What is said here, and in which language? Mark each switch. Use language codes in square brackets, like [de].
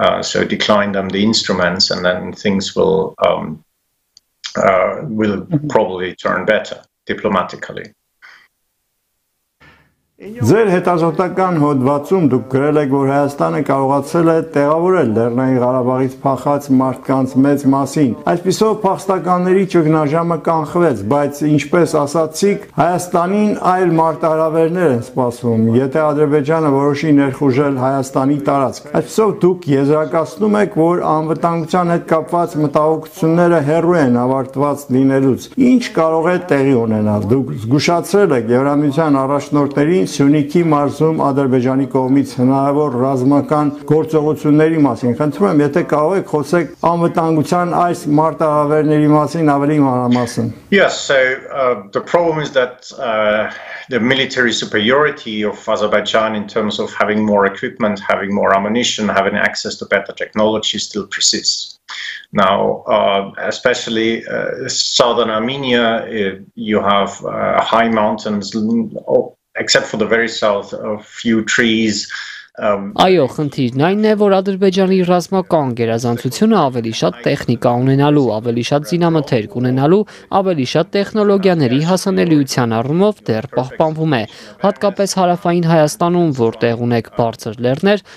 [en] So decline them the instruments and then things will probably turn better diplomatically. [hy] Ձեր հետազոտական հոդվածում դուք գրել եք, որ Հայաստանը կարողացել է տեղավորել Լեռնային Ղարաբաղից փախած մարդկանց մեծ մասին։ Այսպիսով փախստականների ճգնաժամը կանխվեց, բայց ինչպես ասացիք, Հայաստանին այլ մարտահրավերներ են սպասվում, եթե Ադրբեջանը որոշի ներխուժել Հայաստանի տարածք։ Այսպիսով դուք եզրակացնում եք, որ անվտանգության հետ կապված մտահոգությունները հեռու են ավարտված լինելուց։ Ինչ կարող է տեղի ունենալ։ Դուք զգուշացրել եք Եվրամիության առաջնորդներին Սյունիքի մարզում Ադրբեջանի կողմից հնարավոր ռազմական գործողությունների մասին։ Խնդրում եմ, եթե կարող եք խոսեք անվտանգության այս մարտահրավերների մասին ավելի մանրամասն։ [en] Yes, so the problem is that the military superiority of Azerbaijan in terms of having more equipment, having more ammunition, having access to better technology still persists. Now, especially southern Armenia, you have high mountains, except for the very south, a few trees. [hy] Այո, խնդիրն այն է, որ Ադրբեջանի ռազմական գերազանցությունը ավելի շատ տեխնիկա ունենալու, ավելի շատ զինամթերք ունենալու, ավելի շատ տեխնոլոգիաների հասանելիության առումով դեռ պահպանվում է, հատկապես հարավային Հայաստանում, որտեղ ունեք բարձր լեռներ,